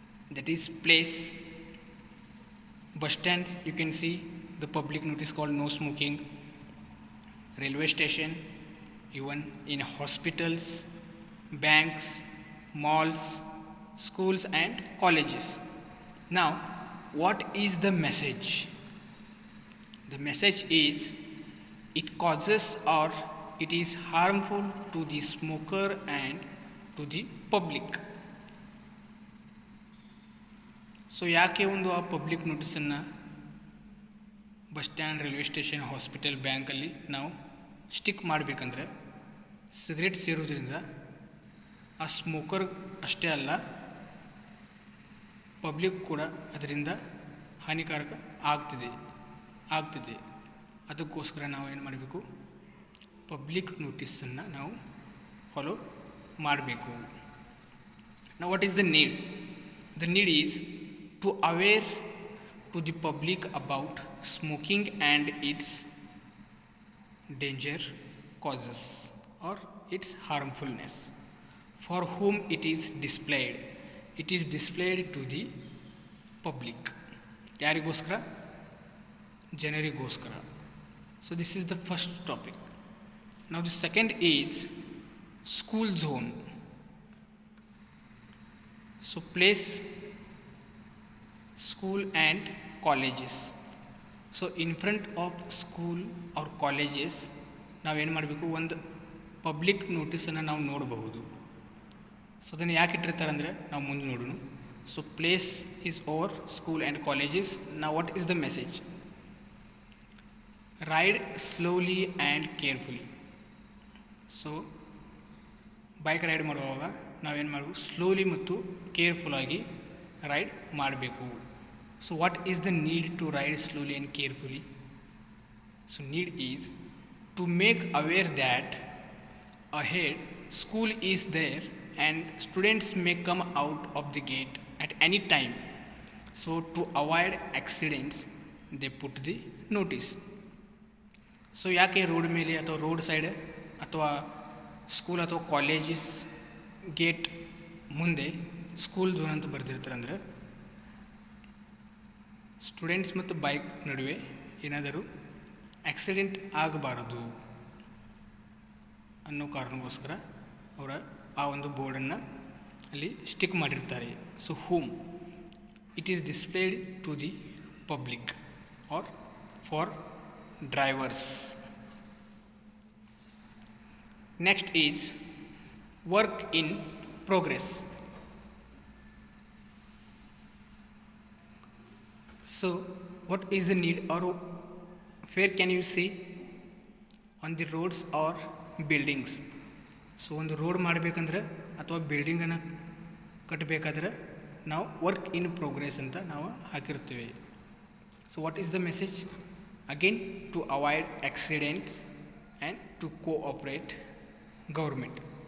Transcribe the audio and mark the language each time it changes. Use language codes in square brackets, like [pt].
[en] That is place, bus stand, you can see the public notice called no smoking, railway station, even in hospitals, banks, malls, schools and colleges. Now, what is the message? The message is it causes or it is harmful to the smoker and to the public. [kn] So ಯಾಕೆ ಒಂದು ಆ public ನೋಟಿಸನ್ನು bus stand, railway station, hospital, ಬ್ಯಾಂಕಲ್ಲಿ ನಾವು stick ಮಾಡಬೇಕಂದ್ರೆ cigarette ಸೇರೋದ್ರಿಂದ ಆ smoker ಅಷ್ಟೇ ಅಲ್ಲ, public ಕೂಡ ಅದರಿಂದ ಹಾನಿಕಾರಕ ಆಗ್ತಿದೆ. ಅದಕ್ಕೋಸ್ಕರ ನಾವು ಏನು ಮಾಡಬೇಕು, ಪಬ್ಲಿಕ್ ನೋಟಿಸನ್ನು ನಾವು ಫಾಲೋ ಮಾಡಬೇಕು. [en] Now what is the need? The need is to aware to the public about smoking and its danger causes or its harmfulness. For whom it is displayed? It is displayed to the public. [kn] ಯಾರಿಗೋಸ್ಕರ? ಜನರಿಗೋಸ್ಕರ. [en] So this is the first topic. Now the second is school zone. So place, school and colleges. So in front of school or colleges [kn] ನಾವೇನು ಮಾಡಬೇಕು, ಒಂದು public ನೋಟಿಸನ್ನು ನಾವು ನೋಡಬಹುದು. So ಅದನ್ನು ಯಾಕೆ ಇಟ್ಟಿರ್ತಾರೆ ಅಂದರೆ ನಾವು ಮುಂದೆ ನೋಡೋಣ. [en] So place is over school and colleges. ನಾವು what is the message? Ride slowly and carefully. [kn] So bike ride ಮಾಡುವಾಗ ನಾವೇನು ಮಾಡಬೇಕು, ಸ್ಲೋಲಿ ಮತ್ತು ಕೇರ್ಫುಲ್ಲಾಗಿ ರೈಡ್ ಮಾಡಬೇಕು. [en] So what is the need to ride slowly and carefully? So need is to make aware that ahead school is there and students may come out of the gate at any time. So to avoid accidents they put the notice. [kn] So ಯಾಕೆ road ಮೇಲೆ ಅಥವಾ road side ಅಥವಾ school ಅಥವಾ colleges gate ಮುಂದೆ school zone ಅಂತ ಬರೆದಿರ್ತಾರೆ ಅಂದರೆ students ಮತ್ತು bike ನಡುವೆ ಏನಾದರೂ ಆಕ್ಸಿಡೆಂಟ್ ಆಗಬಾರದು ಅನ್ನೋ ಕಾರಣಕ್ಕೋಸ್ಕರ ಅವರ ಆ ಒಂದು ಬೋರ್ಡನ್ನು ಅಲ್ಲಿ ಸ್ಟಿಕ್ ಮಾಡಿರ್ತಾರೆ. [en] So whom it is displayed to the public or for drivers. Next is work in progress. So what is the need or where can you see on the roads or buildings? [kn] So ಒಂದು road ಮಾಡಬೇಕಂದ್ರೆ ಅಥವಾ ಬಿಲ್ಡಿಂಗನ್ನು ಕಟ್ಟಬೇಕಾದ್ರೆ ನಾವು work in progress ಅಂತ ನಾವು ಹಾಕಿರ್ತೀವಿ. [en] So what is the message? Again to avoid accidents and to cooperate government.